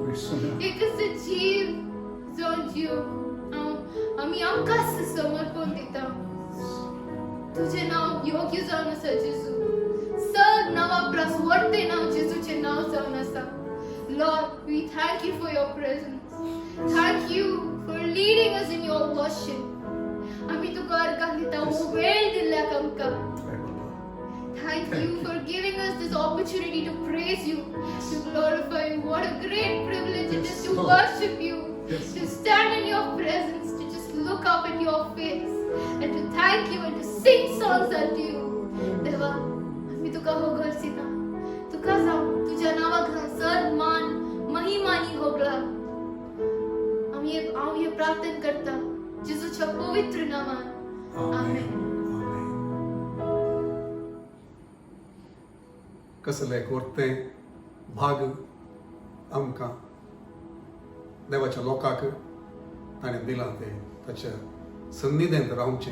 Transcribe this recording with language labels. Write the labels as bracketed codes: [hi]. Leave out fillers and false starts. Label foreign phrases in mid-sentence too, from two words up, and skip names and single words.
[kok] एकच जीव जावन जीव आम्ही आमकांच समर्पण दिता. तुझे नाव योग्य जावन आसा जेजू. सर नावापरास व्हडते नाव जेजूचे नाव जावन आसा. [en] Lord, we thank you for your presence. Thank you for leading us in your worship. [kok] आम्ही तुका अर्गां दिता हो वेळ दिल्याक आमकां. [en] Thank you for giving us this opportunity to praise you, to glorify you. What a great privilege it is to worship you, to stand in your presence, to just look up at your face, and to thank you and to sing songs unto you. [kok] Deva, आम्ही तुका होगळसिता. तुका जाऊ तुझ्या नावाक सन्मान महिमानी होगळा. हांव हे प्रार्थना करता जेजूच्या पवित्र नामान. आमेन. कसले कोरते भाग आमकां देवाच्या लोकांक ताणें दिलां ते ताच्या सन्निधेंत रावचें.